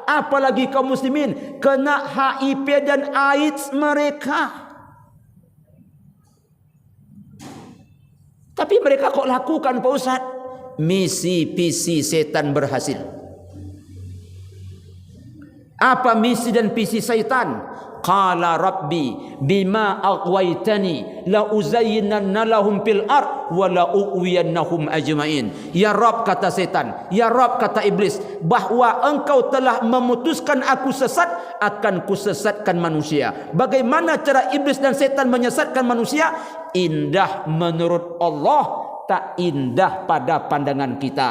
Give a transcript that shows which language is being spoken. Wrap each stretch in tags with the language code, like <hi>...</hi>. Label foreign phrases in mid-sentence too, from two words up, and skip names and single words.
<id>Apalagi kaum muslimin, kena HIV dan AIDS mereka. Tapi mereka kok lakukan Pak Ustaz? Misi visi setan berhasil. Apa misi dan visi setan?</id> <ar>قال رب بما أغويتني لأزينن لهم في الأرض ولأغوينهم أجمعين.</ar> <id>Ya Rabb, kata setan, ya Rabb, kata iblis, bahwa engkau telah memutuskan aku sesat, akan kusesatkan manusia. Bagaimana cara iblis dan setan menyesatkan manusia? Indah menurut Allah, tak indah pada pandangan kita.</id>